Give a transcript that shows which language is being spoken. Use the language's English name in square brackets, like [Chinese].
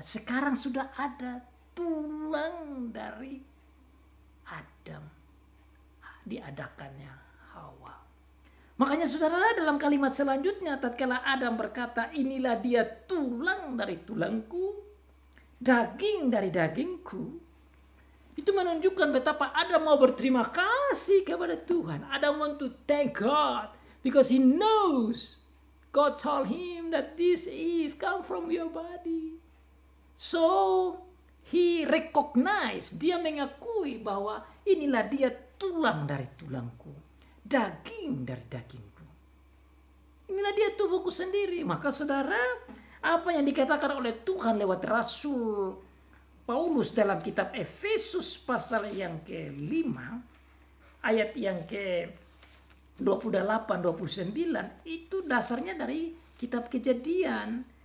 [Indonesian] Sekarang sudah ada tulang dari Adam. Diadakannya Hawa. Makanya saudara, dalam kalimat selanjutnya tatkala Adam berkata, inilah dia tulang dari tulangku, daging dari dagingku. Itu menunjukkan betapa Adam mau berterima kasih kepada Tuhan. [English] Adam want to thank God because he knows God told him that this Eve come from your body. So he recognize, [Indonesian] dia mengakui bahwa inilah dia tulang dari tulangku, daging dari dagingku. Inilah dia tubuhku sendiri. Maka saudara, apa yang dikatakan oleh Tuhan lewat Rasul Paulus dalam kitab Efesus pasal yang ke-5, ayat yang ke-28-29, itu dasarnya dari kitab Kejadian.